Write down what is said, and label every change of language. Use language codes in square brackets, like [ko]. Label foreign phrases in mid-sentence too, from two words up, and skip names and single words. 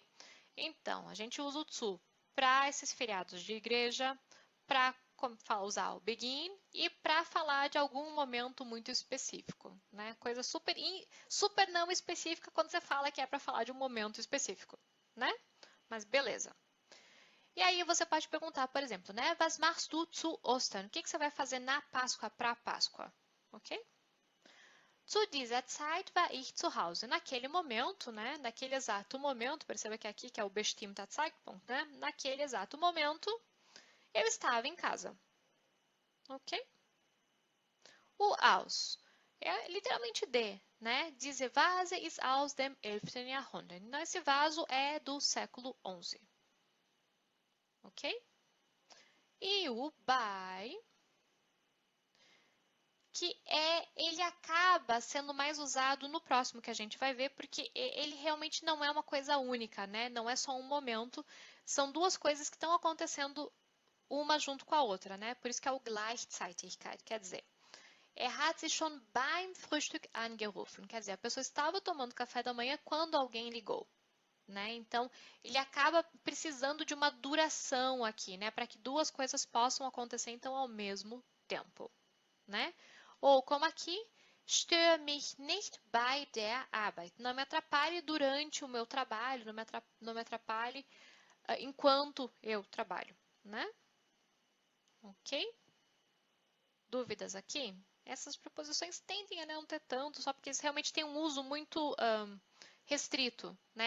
[pt] Então, a gente usa o to para esses feriados de igreja, para usar o begin e para falar de algum momento muito específico, né? Coisa super não específica quando você fala que é para falar de um momento específico, né? Mas beleza. E aí você pode perguntar, por exemplo, né? [de] Was machst du zu Ostern? [pt] O que você vai fazer na Páscoa para a Páscoa? Ok? [de] Zu dieser Zeit war ich zu Hause. [pt] Naquele momento, né? Naquele exato momento, perceba que aqui que é o [de] bestimmter Zeitpunkt, [pt] né? Naquele exato momento, eu estava em casa. Ok? O aus é literalmente de, né? [de] Diese Vase ist aus dem 11. Jahrhundert. [pt] Então, esse vaso é do século XI. Ok? E o by, ele acaba sendo mais usado no próximo que a gente vai ver, porque ele realmente não é uma coisa única, né? Não é só um momento, são duas coisas que estão acontecendo uma junto com a outra, né? Por isso que é o Gleichzeitigkeit, quer dizer, [de] hat sich schon beim Frühstück angerufen, [pt] quer dizer, a pessoa estava tomando café da manhã quando alguém ligou. Né? Então, ele acaba precisando de uma duração aqui, né? Para que duas coisas possam acontecer então ao mesmo tempo, né? Ou como aqui, [de] störe mich nicht bei der Arbeit. [pt] Não me atrapalhe durante o meu trabalho, não me atrapalhe enquanto eu trabalho, né? Ok? Dúvidas aqui? Essas preposições tendem a não ter tanto, só porque eles realmente têm um uso muito restrito, né?